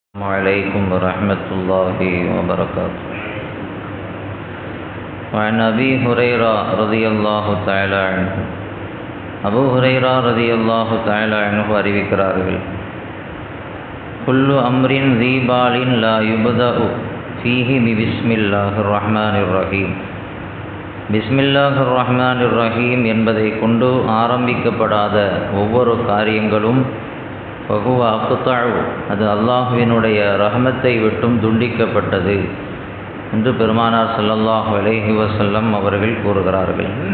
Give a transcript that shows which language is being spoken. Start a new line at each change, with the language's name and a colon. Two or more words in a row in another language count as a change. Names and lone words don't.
Arabic: عليكم ورحمة الله وبركاته. وعن أبي هريرة رضي الله تعالى عنه أبو هريرة رضي الله تعالى عنه அறிவிக்கிறார்கள், كل أمر ذي بال لا يبدأ فيه بسم الله الرحمن الرحيم. بسم الله الرحمن الرحيم
Tamil: என்பதை கொண்டு ஆரம்பிக்கப்படாத ஒவ்வொரு காரியங்களும்
Arabic: فهو أقطع,
Tamil: அது அல்லாஹ்வினுடைய ரஹ்மத்தை விட்டும் துண்டிக்கப்பட்டது என்று பெருமானார்
Arabic: صلى الله عليه وسلم
Tamil: அவர்கள் கூறுகிறார்கள்.